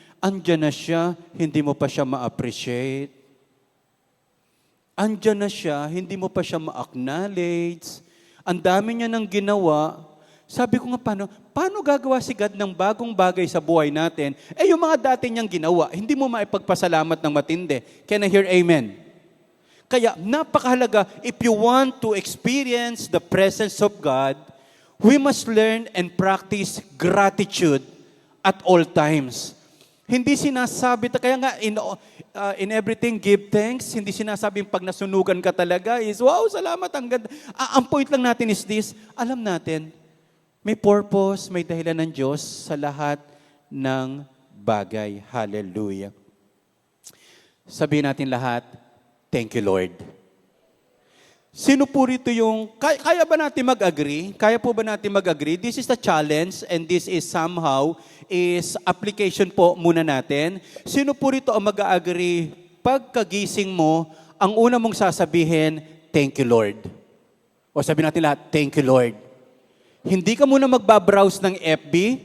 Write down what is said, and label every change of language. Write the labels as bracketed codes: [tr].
[tl] Andiyan na siya, hindi mo pa siya ma-appreciate. Andiyan na siya, hindi mo pa siya ma-acknowledge. Ang dami niya nang ginawa. Sabi ko nga, paano gagawa si God ng bagong bagay sa buhay natin? Yung mga dati niyang ginawa, hindi mo maipagpasalamat ng matindi. [en] Can I hear amen? [tl] Kaya napakahalaga, [en] if you want to experience the presence of God, we must learn and practice gratitude at all times. [tl] Hindi sinasabi, kaya nga [en] in everything give thanks, [tl] hindi sinasabing pag nasunugan ka talaga is, wow, salamat, ang ganda. Ang point lang natin is this, alam natin, may purpose, may dahilan ng Diyos sa lahat ng bagay. Hallelujah. Sabihin natin lahat, [en] thank you, Lord. [tl] Sino po rito yung, kaya ba natin mag-agree? Kaya po ba natin mag-agree? [en] This is the challenge and this is somehow is application [tl] po muna natin. Sino po rito ang mag-agree? Pagkagising mo, ang una mong sasabihin, [en] thank you, Lord. [tl] O sabihin natin lahat, [en] thank you, Lord. [tl] Hindi ka muna magbabrowse ng FB.